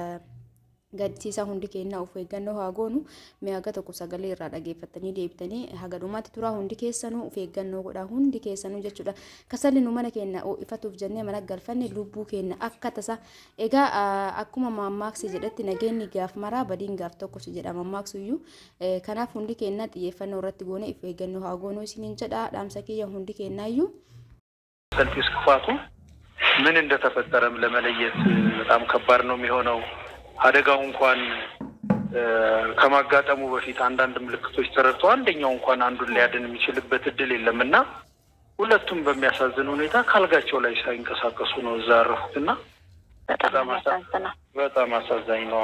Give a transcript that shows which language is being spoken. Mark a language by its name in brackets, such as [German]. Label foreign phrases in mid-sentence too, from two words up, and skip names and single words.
[Oromo] gadsiisa hundi keenya of eeggannoo haa goonu mi'aaga tokko sagalee irraa dhageeffatanii deebitanii haga dhumaatti turaa hundi keessanuu of eeggannoo godhaa hundi keessanuu jechuudha kasalli nu mana keenya ifatuuf jennee mana galfanne lubbuu keenya akka tasa egaa akkuma mammaaksi jedhetti nageenyi gaaf maraa badiin gaaf tokko si jedha mammaaksiyyuu kanaaf hundi keenya xiyyeeffannoo irratti goone of eeggannoo haa goonu isiniin jedha dhaamsa kiyya hundi keenyaayyuu [Amharic] ሰልፊስ ክፋቱ ምን እንደተፈጠረም ለመለየት በጣም ከባድ ነው የሚሆነው አደጋው እንኳን ከማጋጠሙ በፊት አንዳንድ ምልክቶች ተረድቶ አንደኛው እንኳን አንዱን ሊያድን የሚችልበት እድል የለምና ሁለቱም በሚያሳዝን ሁኔታ ካልጋቸው ላይ ሳይንቀሳቀሱ ነው ዛረፉትና በጣም አሳዛኝ ነው